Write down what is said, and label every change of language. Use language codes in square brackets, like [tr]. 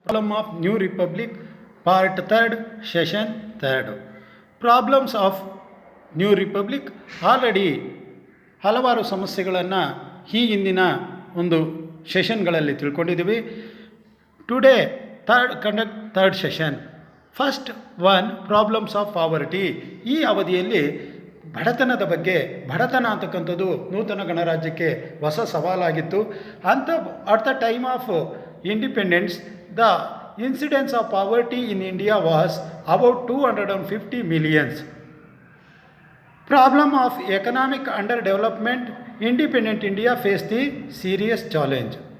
[en] Problem of New Republic, Part 3rd, Session 3rd. Problems of New Republic. [kn] Already ಹಲವಾರು ಸಮಸ್ಯೆಗಳನ್ನು ಈ ಹಿಂದಿನ ಒಂದು ಸೆಷನ್ಗಳಲ್ಲಿ ತಿಳ್ಕೊಂಡಿದ್ದೀವಿ. [en] Today third session. First one, problems of poverty. [kn] ಈ ಅವಧಿಯಲ್ಲಿ ಬಡತನದ ಬಗ್ಗೆ, ಬಡತನ ಅಂತಕ್ಕಂಥದ್ದು ನೂತನ ಗಣರಾಜ್ಯಕ್ಕೆ ಹೊಸ ಸವಾಲಾಗಿತ್ತು. [en] ಅಂತ at the time of independence, the incidence of poverty in India was about 250 millions. Problem of economic underdevelopment. Independent India faced the serious challenge.